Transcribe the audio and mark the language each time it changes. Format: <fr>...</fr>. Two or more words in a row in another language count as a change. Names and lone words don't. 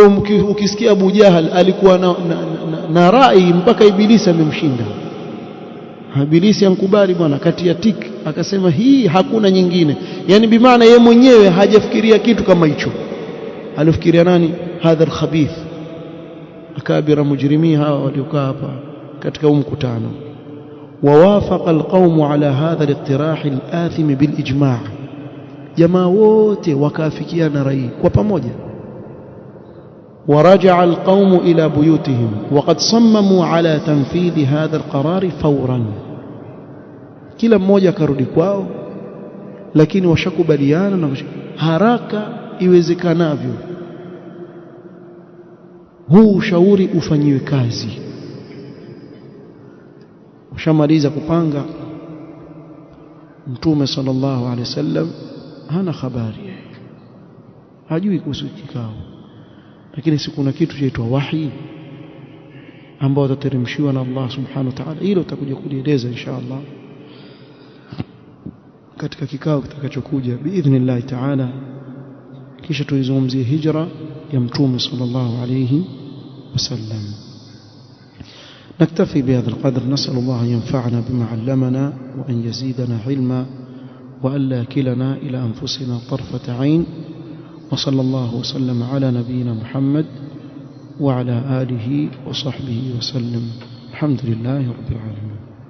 <sw>hiyo ukisikia Abu Jahal alikuwa na rai mpaka Ibilisi amemshinda Ibilisi ankubali bwana kati ya tiki akasema hii hakuna nyingine yani bimaana yeye mwenyewe hajafikiria kitu kama hicho alifikiria nani</sw> <ar>هذا الخبيث أكابر مجرمي</ar> <sw>hawa waliokaa hapa katika mkutano</sw> <ar>ووافق القوم على هذا الاقتراح الآثم بالإجماع جماعة</ar> <sw>wote wakafikiana rai kwa pamoja</sw> <ar>ورجع القوم إلى بيوتهم وقد صمموا على تنفيذ هذا القرار فورا</ar> <sw>kila mmoja karudi kwao lakini washakubaliana na haraka iwezekanavyo huu ushauri ufanyiwe kazi ushamaliza kupanga mtume</sw> <ar>صلى الله عليه وسلم</ar> <sw>hana habari hajui kuhusu kikao lakini si kuna kitu chaitwa wahi ambao utateremshiwa na Allah</sw> <ar>سبحانه وتعالى</ar> <sw>hilo utakuja kulieleza inshallah katika kikao kitakachokuja</sw> <ar>بإذن الله تعالى</ar> <sw>kisha tuizungumzie hijra ya mtume</sw> <ar>صلى الله عليه وسلم نكتفي بهذا القدر نسأل الله أن ينفعنا بما علمنا وأن يزيدنا علما وأن لا كلنا إلى أنفسنا طرفة عين وصلى الله وسلم على نبينا محمد وعلى آله وصحبه وسلم الحمد لله رب العالمين</ar>